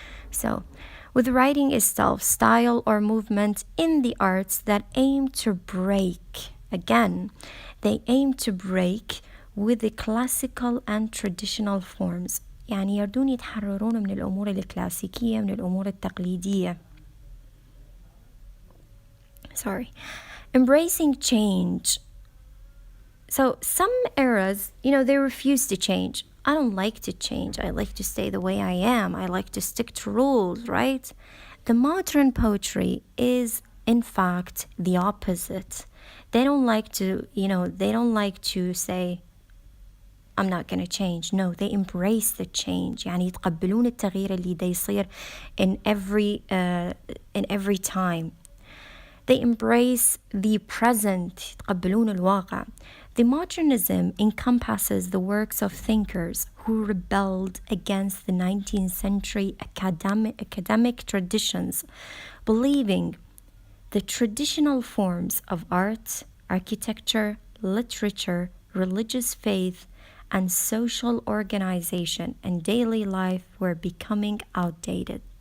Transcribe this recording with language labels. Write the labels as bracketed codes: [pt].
[en] So with writing itself, style or movement in the arts that aim to break, again, they aim to break with the classical and traditional forms. [ar] يعني يردون يتحررون من الأمور الكلاسيكية، من الأمور التقليدية. [en] Sorry. Embracing change. So some eras, they refuse to change. I don't like to change. I like to stay the way I am. I like to stick to rules, right? The modern poetry is, in fact, the opposite. They don't like to say, I'm not going to change. No, they embrace the change. [ar] يعني يتقبلون التغيير اللي دا يصير [en] in every time. They embrace the present. [ar] يتقبلون الواقع. [en] The modernism encompasses the works of thinkers who rebelled against the 19th century academic traditions, believing the traditional forms of art, architecture, literature, religious faith, and social organization and daily life were becoming outdated.